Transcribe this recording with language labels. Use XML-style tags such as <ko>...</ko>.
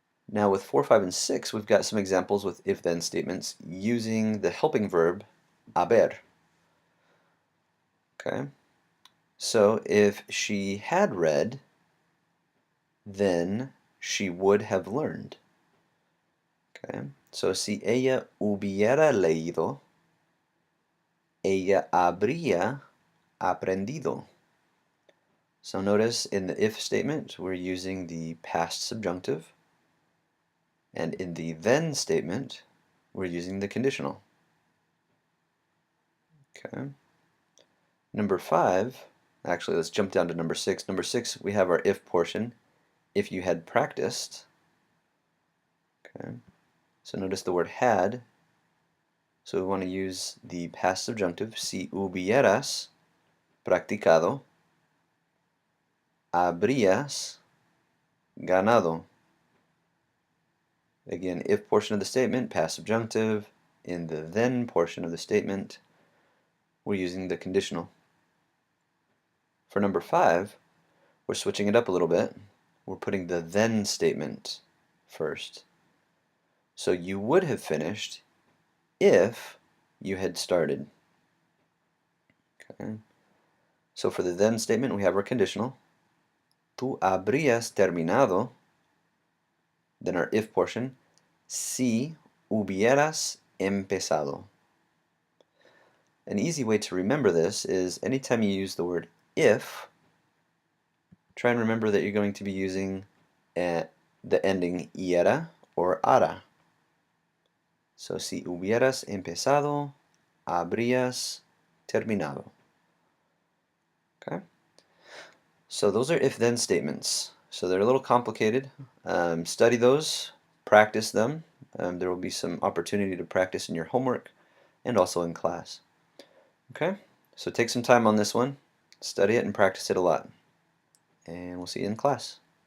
<en>Now with 4, 5, and 6, we've got some examples with if-then statements using the helping verb haber. Okay? So if she had read, then she would have learned. Okay?</en> <es>So si ella hubiera leído, ella habría aprendido.</es> <en>So notice in the if statement, we're using the past subjunctive, and in the then statement, we're using the conditional. Okay. Number 5, actually let's jump down to number 6. Number 6, we have our if portion. If you had practiced. Okay. So notice the word had. So we want to use the past subjunctive.</en> <es>Si hubieras practicado, habrías ganado.</es> <en>Again, if portion of the statement, past subjunctive. In the then portion of the statement, we're using the conditional. For number 5, We're switching it up a little bit. We're putting the then statement first. So you would have finished if you had started. Okay. So for the then statement, we have our conditional. Tú habrías terminado. Then our if portion. Si hubieras empezado. An easy way to remember this is anytime you use the word if, try and remember that you're going to be using the ending iera or ara.</en> <es>So, si hubieras empezado, habrías terminado.</es> <en>Okay? So those are if-then statements. So they're a little complicated. Study those, practice them. There will be some opportunity to practice in your homework and also in class. Okay? So take some time on this one, study it and practice it a lot. And we'll see you in class.</en>